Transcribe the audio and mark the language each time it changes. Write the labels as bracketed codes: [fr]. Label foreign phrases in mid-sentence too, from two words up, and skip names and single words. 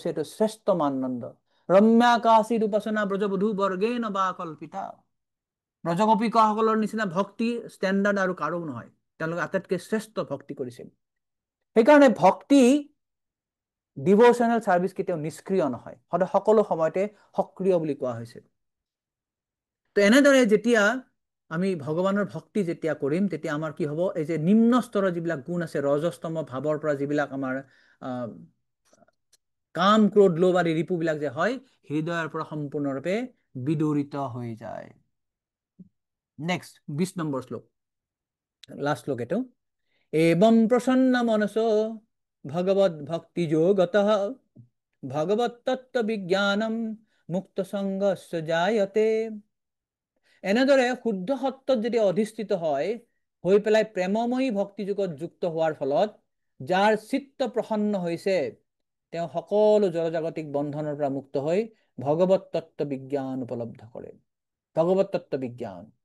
[as] এইটো শ্ৰেষ্ঠ মানদণ্ড ৰম্যাকাশীৰ উপাসনা ব্ৰজবধূ বৰ্গেন বা কল্পিতা ব্ৰজগোপিকাসকলৰ নিচিনা ভক্তি ষ্টেণ্ডাৰ্ড আৰু কাৰো নহয় তেওঁলোকে আটাইতকৈ শ্ৰেষ্ঠ ভক্তি কৰিছিল সেইকাৰণে ভক্তি [en] devotional service [as] কেতিয়াও নিষ্ক্ৰিয় নহয় সদায় সকলো সময়তে সক্ৰিয় বুলি কোৱা হৈছে তো এনেদৰে যেতিয়া আমি ভগৱানৰ ভক্তি যেতিয়া কৰিম তেতিয়া আমাৰ কি হ'ব এই যে নিম্ন স্তৰৰ যিবিলাক গুণ আছে ৰজস্তম ভাৱৰ পৰা যিবিলাক আমাৰ কাম ক্ৰোধ লোভ আদি ৰিপুবিলাক যে হয় হৃদয়ৰ পৰা সম্পূৰ্ণৰূপে বিদূৰিত হৈ যায় নেক্সট 20 নম্বৰ শ্লোক লাষ্ট শ্লোক এটো [sa] एवं प्रसन्न मनसो भगवद भक्ति योगतः भगवत तत्व विज्ञानम मुक्त संगस्य जायते [as] এনেদৰে শুদ্ধ সত্যত যদি অধিষ্ঠিত হয় হৈ পেলাই প্ৰেমময়ী ভক্তি যোগত যুক্ত হোৱাৰ ফলত যাৰ চিত্ত প্ৰসন্ন হৈছে তেওঁ সকলো জড়জাগতিক বন্ধনৰ পৰা মুক্ত হৈ ভগৱত তত্ত্ব বিজ্ঞান উপলব্ধ কৰে ভগৱত তত্ত্ব বিজ্ঞান